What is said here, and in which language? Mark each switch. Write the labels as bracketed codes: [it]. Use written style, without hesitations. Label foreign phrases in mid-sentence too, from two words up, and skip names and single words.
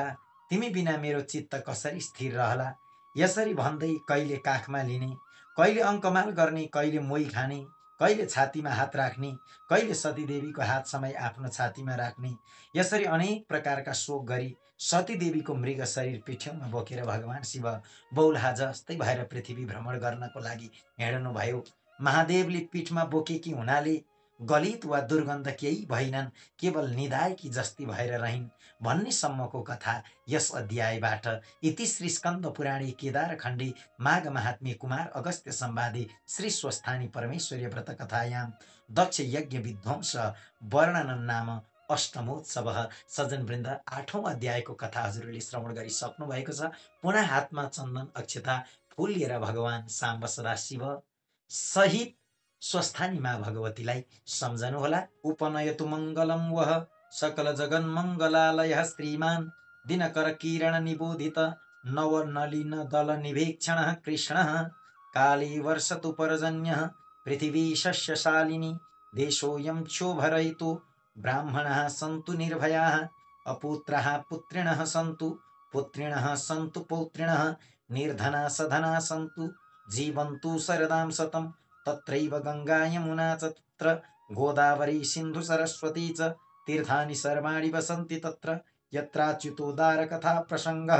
[ne] तिमी बिना मेरो चित्त कसरी स्थिर रहला? यसरी भन्दै कहिले काखमा लिने, कहिले अङ्कमाल गर्ने, कहिले मोही खाने, कहिले छातीमा हात राख्ने, कहिले सतीदेवीको हात समय आफ्नो छातीमा राख्ने, यसरी अनेक प्रकारका शोक गरी सतीदेवीको मृग शरीर पिठ्यौमा बोकेर भगवान शिव बौलाहा जस्तै भएर पृथ्वी भ्रमण गर्नको लागि हिँड्नु भयो। महादेवले पीठमा बोकेकी हुनाले गलित वा दुर्गन्ध केही भइनन्, केवल निधाएकी जस्ती भएर रहिन् भन्ने सम्मको कथा यस अध्यायबाट। [sa] इति श्री स्कन्द पुराणे केदार खण्डे माघ महात्म्ये कुमार अगस्त्य संवादे श्री स्वस्थानी परमेश्वरी व्रत कथायां दक्ष यज्ञ विध्वंस वर्णनम नाम अष्टमोत्सव। [ne] सज्जनवृन्द, 8औं अध्यायको कथा हजुरले श्रवण गरिसक्नु भएको छ। पुनः हातमा चन्दन अक्षता फूल लिएर भगवान साम्ब सदाशिव सहित स्वस्थानी माँ भगवतीलाई सम्झनुहोला। [sa] उपनयतु मङ्गलं वः सकल जगन मङ्गलालयः श्रीमान् दिनकर किरण निबोधित नवनलिन दल निवेक्षणः कृष्णः। काले वर्षतु पर्जन्यः पृथिवी शस्यशालिनी देशोऽयं क्षोभरहितो ब्राह्मणाः सन्तु निर्भयाः अपुत्राः पुत्रिणः सन्तु पुत्रिणः सन्तु पौत्रिणः निर्धना सधना सन्तु जीवन्तु शरदां शतं तत्रैव गङ्गा यमुना च तत्र गोदावरी सिन्धु सरस्वती च तीर्थानि सर्वाणि वसन्ति तत्र यत्राच्युतोदार कथा प्रसङ्गः।